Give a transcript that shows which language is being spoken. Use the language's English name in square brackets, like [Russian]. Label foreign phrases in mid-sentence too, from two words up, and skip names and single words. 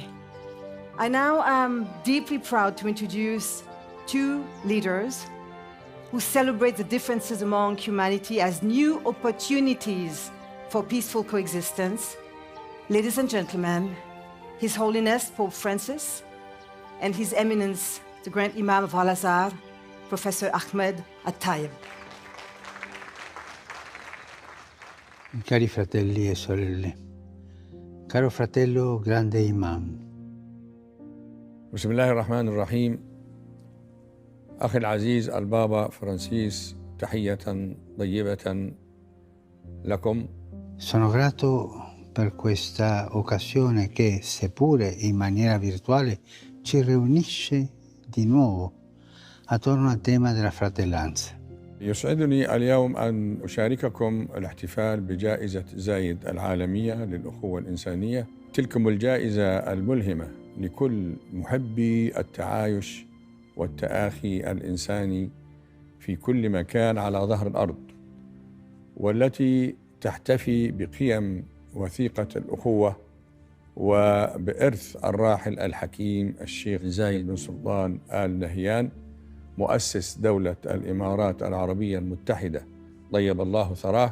[English] I now am deeply proud to introduce two leaders who celebrate the differences among humanity as new opportunities for peaceful coexistence. Ladies and gentlemen, His Holiness Pope Francis and His Eminence, the Grand Imam of Al-Azhar, Professor Ahmed Al-Tayeb. [Italian] Cari fratelli e sorelle, caro fratello grande imam. [Arabic] بسم الله الرحمن الرحيم. أخي العزيز البابا فرانسيس، تحية طيبة لكم. [Italian] Sono grato per questa occasione che, seppure in maniera virtuale, ci riunisce di nuovo attorno al tema della fratellanza. [Arabic] يسعدني اليوم أن أشارككم الاحتفال بجائزة زايد العالمية للأخوة الإنسانية. تلكم الجائزة الملهمة لكل محبي التعايش والتآخي الإنساني في كل مكان على ظهر الأرض، والتي تحتفي بقيم وثيقة الأخوة وبإرث الراحل الحكيم الشيخ زايد بن سلطان آل نهيان، مؤسس دولة الإمارات العربية المتحدة، طيب الله ثراه.